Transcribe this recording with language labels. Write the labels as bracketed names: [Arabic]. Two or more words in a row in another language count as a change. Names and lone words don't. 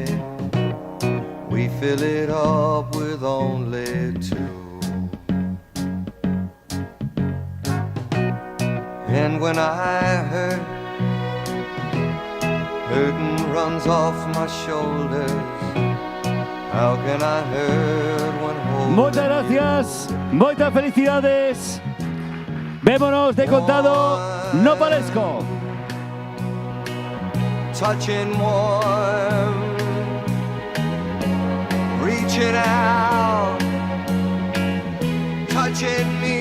[English] We fill it up with only two. And when I hurt, hurting runs off my shoulders. How can I hurt when holding? [Galician] Moitas gracias, moitas felicidades. Vémonos de contado, no parezco. [English] Touching warm, reaching out, touching